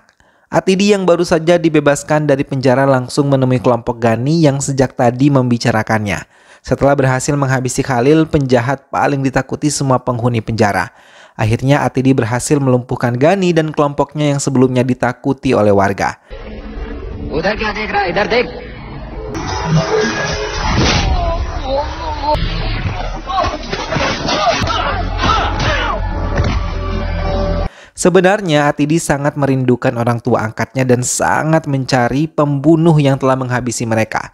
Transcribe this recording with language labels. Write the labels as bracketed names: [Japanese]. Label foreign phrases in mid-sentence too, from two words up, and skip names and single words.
[Indonesian] Atidi yang baru saja dibebaskan dari penjara langsung menemui kelompok Gani yang sejak tadi membicarakannya. Setelah berhasil menghabisi Khalil, penjahat paling ditakuti semua penghuni penjara. Akhirnya Atidi berhasil melumpuhkan Gani dan kelompoknya yang sebelumnya ditakuti oleh warga. [Hindi] उधर क्या देख रहा है? इधर देख। [Indonesian] Sebenarnya Atidi sangat merindukan orang tua angkatnya dan sangat mencari pembunuh yang telah menghabisi mereka.